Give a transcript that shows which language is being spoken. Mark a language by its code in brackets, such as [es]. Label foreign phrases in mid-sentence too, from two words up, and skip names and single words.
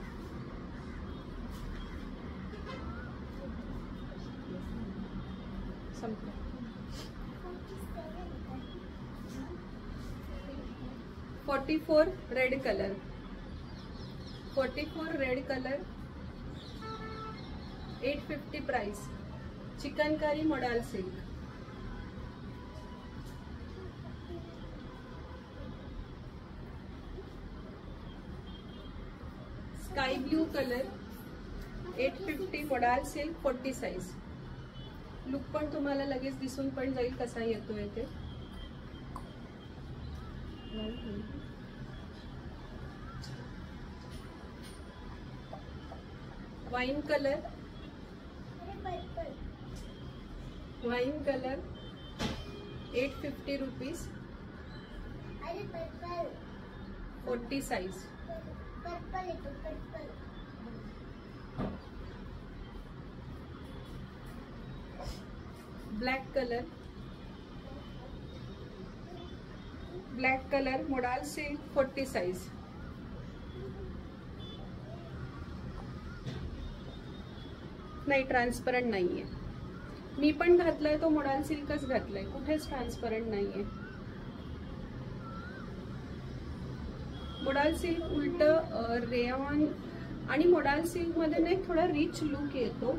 [mr] संपलं. [en] 44 red colour, 44 red colour, 850 price. Chikankari modal silk. Sky blue colour, 850 modal silk, 40 size. [mr] लुक पण तुम्हाला लगेच दिसून पण जाईल कसा येतोय ते. [en] Wine colour, wine colour, 850 rupees, 40 size. Black colour, black colour modal silk, 40 size. [mr] नाही ट्रान्सपरंट नाहीये. मी पण घातलाय तो मोडाल सिल्कच घातलाय, कुठेच ट्रान्सपरंट नाहीये. [en] modal silk [mr] उलट रेयॉन आणि [en] modal silk [mr] मध्ये ना थोडा [en] rich look [mr] येतो.